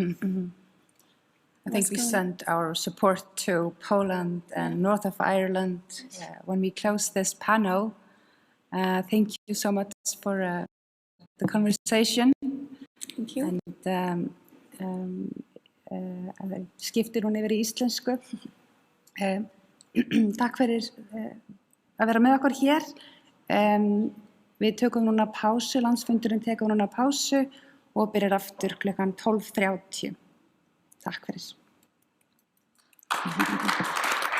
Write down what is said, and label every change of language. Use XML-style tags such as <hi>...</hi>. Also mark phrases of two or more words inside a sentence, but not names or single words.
<en>I think we sent our support to Poland and north of Ireland when we closed this panel. Thank you so much for the conversation. Thank you.</en> <is>And skiptir hún yfir í íslensku. Takk fyrir að vera með okkur hér. Við tökum núna pásu, landsfundurinn tekur núna pásu og byrjar aftur klukkan 12:30. Takk fyrir.</is>